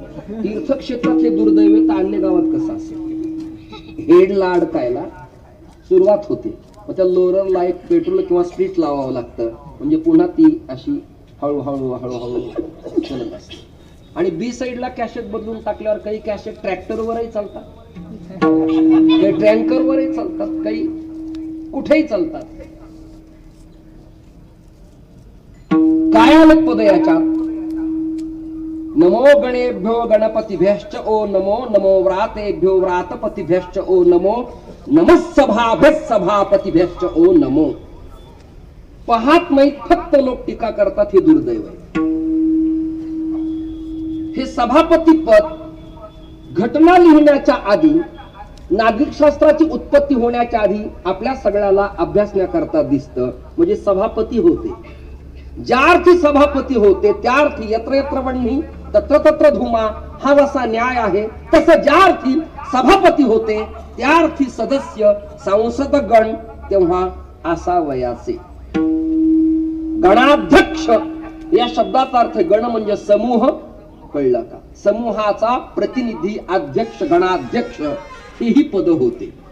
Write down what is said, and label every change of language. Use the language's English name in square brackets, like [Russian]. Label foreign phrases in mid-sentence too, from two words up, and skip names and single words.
[Marathi] तीर्थक्षेत्रातले दुर्दैव तर अन्य गावात कसं असेल, हेडला अडकायला सुरुवात होते, मग त्या लोररला एक पेट्रोल किंवा स्प्रिट लावावं लागतं, म्हणजे पुन्हा ती अशी हळूहळू हळूहळू चलत असते. आणि बी साइडला कॅसेट बदलून टाकल्यावर काही कॅसेट ट्रॅक्टरवरही चालतात, काही ट्रँकरवरही चालतात, काही कुठेही चालतात. काय आलं पद याच्यात? [Sanskrit] नमो गणेभ्यो गणपतिभ्यश्च ओ नमो, नमो व्रातेभ्यो व्रातपतिभ्यश्च ओ नमो, नमः सभाभ्यः सभापतिभ्यश्च ओ नमो. [Marathi] पाहत नाहीत, फक्त लोक टीका करतात, हे दुर्दैव आहे. हे सभापती पद घटना लिहिण्याच्या आधी, नागरिक शास्त्राची उत्पत्ती होण्याच्या आधी आपल्या सगळ्याला अभ्यासण्याकरता दिसतं. म्हणजे सभापती होते, ज्या अर्थी सभापती होते त्या अर्थी [Sanskrit] यत्र यत्र वह्नी तत्र तत्र धुमा, [Marathi] हा जसा न्याय आहे तसं ज्या अर्थी सभापती होते त्यार्थी सदस्य संसद गण तेव्हा असावयाचे. गणाध्यक्ष या शब्दाचा अर्थ गण म्हणजे समूह, कळलं का? समूहाचा प्रतिनिधी अध्यक्ष, गणाध्यक्ष ही पद होते.